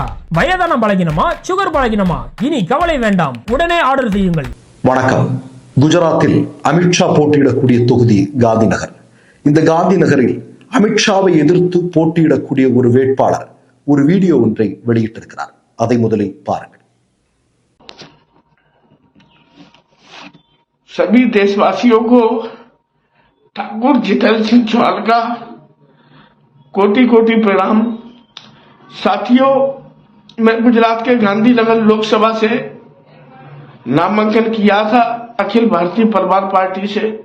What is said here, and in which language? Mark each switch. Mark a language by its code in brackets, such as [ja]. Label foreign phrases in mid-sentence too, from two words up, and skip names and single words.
[ta] வயதான பலகினமா, சுகர் பலகினமா, இனி கவலை வேண்டாம், உடனே ஆர்டர் செய்யுங்கள். வணக்கம். குஜராத்தில் அமித்ஷா போட்டியிடக்கூடிய தொகுதி காந்தி நகர். இந்த காந்தி நகரில் அமித்ஷாவை எதிர்த்து போட்டியிடக்கூடிய ஒரு வேட்பாளர் ஒரு வீடியோ ஒன்றை வெளியிட்டிருக்கிறார். அதை முதலில் பாருங்கள். [hi] सभी देशवासियों को ठाकुर जितल सिंह चौहान का कोटि कोटि प्रणाम। साथियों, मैं गुजरात के गांधीनगर लोकसभा से नामांकन किया था अखिल भारतीय परिवार पार्टी से।